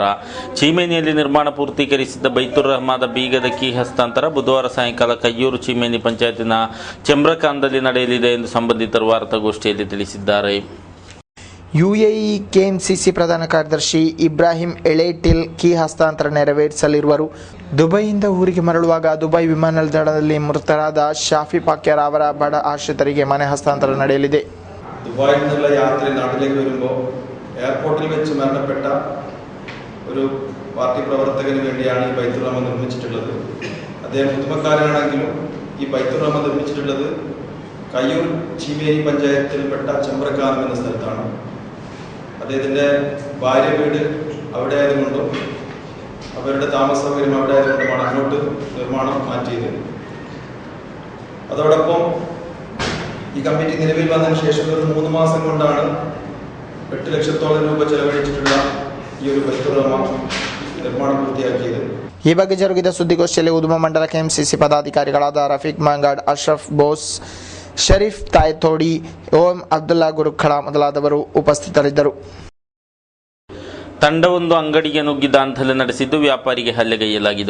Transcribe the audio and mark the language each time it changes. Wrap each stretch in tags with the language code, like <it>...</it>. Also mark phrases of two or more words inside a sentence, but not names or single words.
<kn>ಚೀಮೇನಿಯಲ್ಲಿ ನಿರ್ಮಾಣ ಪೂರ್ತೀಕರಿಸಿದ್ದ ಬೈತುರ್ ರಹ್ಮಾದ ಬೀಗದ ಕೀ ಹಸ್ತಾಂತರ ಬುಧವಾರ ಸಾಯಂಕಾಲ ಕಯ್ಯೂರು ಚೀಮೇನಿ ಪಂಚಾಯತಿನ ಚೆಮ್ರಕಾನ್ದಲ್ಲಿ ನಡೆಯಲಿದೆ ಎಂದು ಸಂಬಂಧಿತರು ವಾರ್ತಾಗೋಷ್ಠಿಯಲ್ಲಿ ತಿಳಿಸಿದ್ದಾರೆ. ಯುಎಇ ಕೆಎಂಸಿಸಿ ಪ್ರಧಾನ ಕಾರ್ಯದರ್ಶಿ ಇಬ್ರಾಹಿಂ ಎಳೇಟಿಲ್ ಕೀ ಹಸ್ತಾಂತರ ನೆರವೇರಿಸಲಿರುವರು. ದುಬೈಯಿಂದ ಊರಿಗೆ ಮರಳುವಾಗ ದುಬೈ ವಿಮಾನ ನಿಲ್ದಾಣದಲ್ಲಿ ಮೃತರಾದ ഷാഫി പാക്യാർ ಅವರ ಬಡ ಆಶ್ರಿತರಿಗೆ ಮನೆ ಹಸ್ತಾಂತರ ನಡೆಯಲಿದೆ.</kn> <ml>ദുബായിൽ നിന്നുള്ള യാത്ര നാട്ടിലേക്ക് വരുമ്പോൾ എയർപോർട്ടിൽ വെച്ച് മരണപ്പെട്ട ഒരു പാർട്ടി പ്രവർത്തകന് വേണ്ടിയാണ് ഈ ബൈത്തുർ റഹ്മാൻ നിർമ്മിച്ചിട്ടുള്ളത്. അദ്ദേഹം പുതുമക്കാരനാണെങ്കിലും ഈ ബൈത്തുർ റഹ്മാൻ നിർമ്മിച്ചിട്ടുള്ളത് കയ്യൂർ ചീമേനി പഞ്ചായത്തിൽപ്പെട്ട ചെമ്പ്രക്കാനം എന്ന സ്ഥലത്താണ്. അദ്ദേഹത്തിൻ്റെ ഭാര്യ വീട് അവിടെ ആയതുകൊണ്ടും അവരുടെ താമസ സൗകര്യം അവിടെ ആയതുകൊണ്ടുമാണ് അങ്ങോട്ട് നിർമ്മാണം മാറ്റിയത്. അതോടൊപ്പം ഈ കമ്മിറ്റി നിലവിൽ വന്നതിന് ശേഷം ഒരു 3 മാസം കൊണ്ടാണ് 8 ലക്ഷത്തോളം രൂപ ചെലവഴിച്ചിട്ടുള്ള ഈ ഒരു ബൈത്തുർ റഹ്മാൻ</ml> <kn>ನಿರ್ಮಾಣ ಪೂರ್ತಿಯಾಗಿದೆ. ಈ ಬಗ್ಗೆ ಜರುಗಿದ ಸುದ್ದಿಗೋಷ್ಠಿಯಲ್ಲಿ ಉದ್ಯಮ ಮಂಡಲ ಕೆಎಂಸಿಸಿ ಪದಾಧಿಕಾರಿಗಳಾದ ರಫೀಕ್ ಮಾಂಗಾಡ್, ಅಶ್ರಫ್ ಬೋಸ್, ಶರೀಫ್ ತಾಯ್ತೋಡಿ, ಓಂ ಅಬ್ದುಲ್ಲಾ ಗುರುಖಳ ಮೊದಲಾದವರು ಉಪಸ್ಥಿತರಿದ್ದರು. ತಂಡವೊಂದು ಅಂಗಡಿಗೆ ನುಗ್ಗಿ ದಾಂಧಲೆ ನಡೆಸಿದ್ದು ವ್ಯಾಪಾರಿಗೆ ಹಲ್ಲೆಗೈಯಲಾಗಿದೆ.</kn>